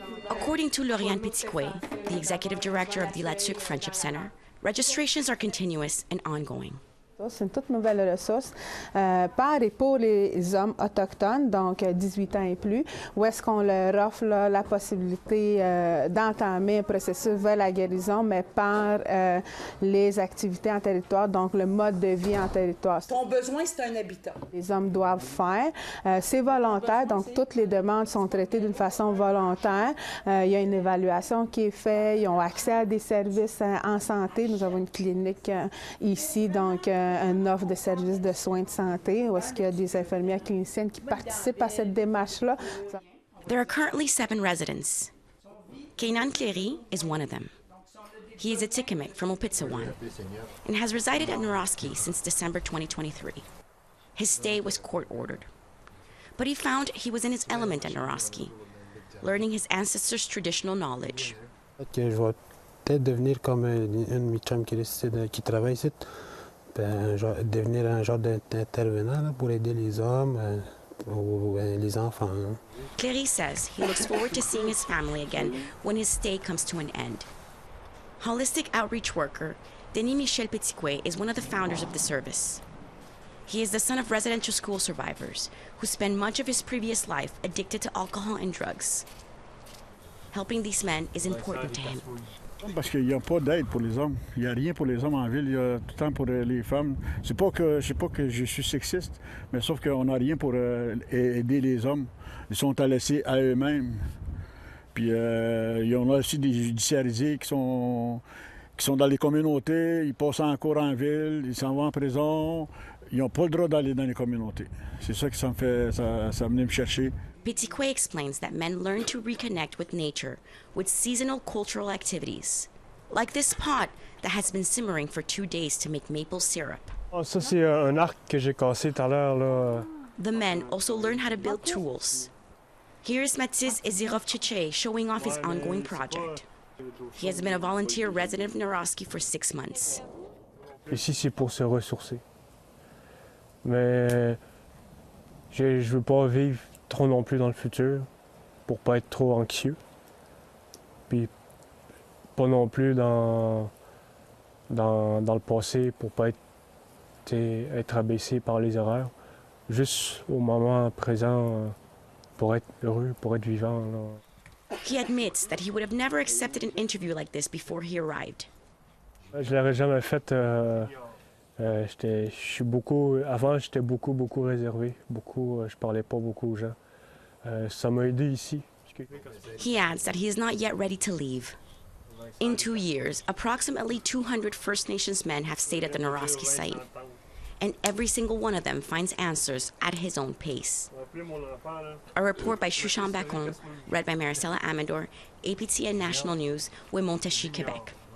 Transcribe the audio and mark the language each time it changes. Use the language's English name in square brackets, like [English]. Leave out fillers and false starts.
[English] According to Lauriane Petitquet, the executive director of the Latsuk Friendship Center, registrations are continuous and ongoing. [French] C'est une toute nouvelle ressource par et pour les hommes autochtones, donc 18 ans et plus, où est-ce qu'on leur offre là, la possibilité d'entamer un processus vers la guérison, mais par les activités en territoire, donc le mode de vie en territoire. Ton besoin, c'est un habitat. Les hommes doivent faire. C'est volontaire, donc toutes les demandes sont traitées d'une façon volontaire. Il y a une évaluation qui est faite, ils ont accès à des services en santé. Nous avons une clinique ici, donc une offre de services de soins de santé, où est-ce qu'il y a des infirmières cliniciennes qui participent à cette démarche-là. [English] There are currently 7 residents. Keinan Clery is one of them. He is a Atikamekw from Opitsawan and has resided at Naroski since December 2023. His stay was court-ordered, but he found he was in his element at Naroski, learning his ancestors' traditional knowledge. [French] Je vais peut-être devenir comme un de mes chums qui travaille ici. Devenir un genre d'intervenant pour aider les hommes ou les enfants. [English] Clery says he looks forward to seeing his family again when his stay comes to an end. Holistic outreach worker Denis Michel Petitquet is one of the founders of the service. He is the son of residential school survivors who spent much of his previous life addicted to alcohol and drugs. Helping these men is important to him. [French] Parce qu'il n'y a pas d'aide pour les hommes. Il n'y a rien pour les hommes en ville. Il y a tout le temps pour les femmes. C'est pas que je suis sexiste, mais sauf qu'on n'a rien pour aider les hommes. Ils sont laissés à eux-mêmes. Puis il y en a aussi des judiciarisés qui sont dans les communautés. Ils passent en cours en ville. Ils s'en vont en prison. Ils n'ont pas le droit d'aller dans les communautés. C'est ça qui ça venait me chercher. [English] Petitquet explains that men learn to reconnect with nature with seasonal cultural activities, like this pot that has been simmering for 2 days to make maple syrup. [French] Oh, ça, c'est un arc que j'ai cassé tout à l'heure, là. [English] The men also learn how to build tools. Here's Mathis Izerov Chechai showing off his ongoing project. He has been a volunteer resident of Naroski for 6 months. [French] Ici, c'est pour se ressourcer. Mais je ne veux pas vivre trop non plus dans le futur pour pas être trop anxieux. Puis pas non plus dans le passé pour pas être abaissé par les erreurs. Juste au moment présent pour être heureux, pour être vivant. Là. [English] He admits that he would have never accepted an interview like this before he arrived. [French] Je l'aurais jamais fait. Avant, j'étais beaucoup réservé. Je parlais pas beaucoup aux gens. Ça m'a aidé ici. [English] He adds that he is not yet ready to leave. In 2 years, approximately 200 First Nations men have stayed at the Naroski site, and every single one of them finds answers at his own pace. A report by Shushan Bacon, read by Maricela Amador, APTN National News, Wimontashi, Quebec.